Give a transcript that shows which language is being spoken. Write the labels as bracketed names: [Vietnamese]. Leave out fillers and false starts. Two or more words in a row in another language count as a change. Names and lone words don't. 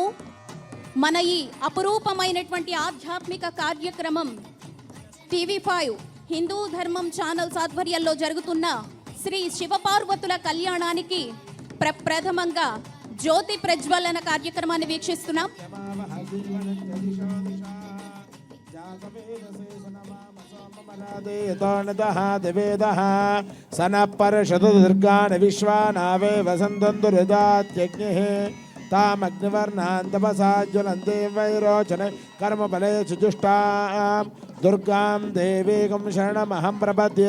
[Telugu] మన ఈ అపురూపమైనటువంటి ఆధ్యాత్మిక కార్యక్రమం TV5 హిందూ ధర్మం ఛానల్స్ ఆధ్వర్యంలో జరుగుతున్న శ్రీ శివపార్వతుల కళ్యాణానికి ప్రప్రథమంగా జ్యోతి ప్రజ్వలన కార్యక్రమాన్ని వీక్షిస్తున్నాం. [Sanskrit] दिवेदः सनः परषतु दुर्गान् विश्वानावे वसन्तन्दुरिदात्यग्निः तामग्निवर्णान् तपसा ज्वलन्तीं वैरोचने कर्मफले सुजुष्टां दुर्गां देवीं शरणमहं प्रपद्ये.